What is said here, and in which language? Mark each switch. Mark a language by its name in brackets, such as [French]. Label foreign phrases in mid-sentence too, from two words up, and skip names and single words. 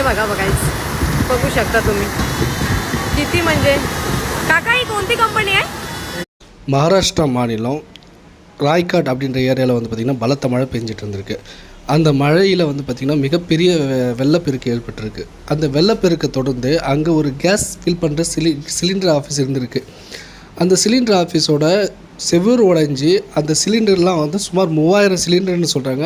[Marathi] बघा बघू शकता तुम्ही किती म्हणजे. काका ही कोणती कंपनी आहे? [Tamil] மகாராஷ்டிரா மாநிலம் ராய்காட் அப்படின்ற ஏரியாவில் வந்து பார்த்திங்கன்னா பலத்த மழை பெஞ்சிட்டு இருந்திருக்கு. அந்த மழையில் வந்து பார்த்திங்கன்னா மிகப்பெரிய வெள்ளப்பெருக்கு ஏற்பட்டிருக்கு. அந்த வெள்ளப்பெருக்கை தொடர்ந்து அங்கே ஒரு [English] gas fill [Tamil] பண்ணுற [English] cylinder office [Tamil] இருந்திருக்கு. அந்த சிலிண்டர் ஆஃபீஸோட செவுறு உடைஞ்சி அந்த சிலிண்டர்லாம் வந்து சுமார் 3000 சிலிண்டர்னு சொல்கிறாங்க.